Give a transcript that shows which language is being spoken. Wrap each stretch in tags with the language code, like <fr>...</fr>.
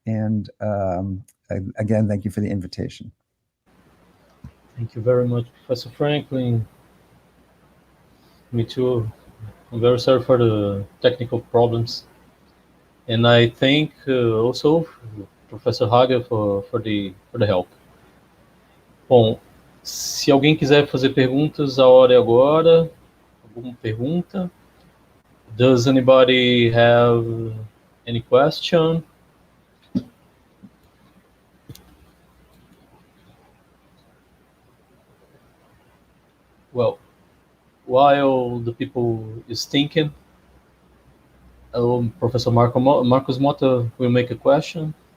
<en>And again, thank you for the invitation. Thank you very much, Professor Franklin. Me too. I'm very sorry for the technical problems. And I thank also Professor Hagel for the help.</en> <pt>Bom, se alguém quiser fazer perguntas, a hora é agora. Alguma pergunta?</pt> <en>Does anybody have any question? Well, while the people is thinking, Professor Marcos Mota will make a question.</en>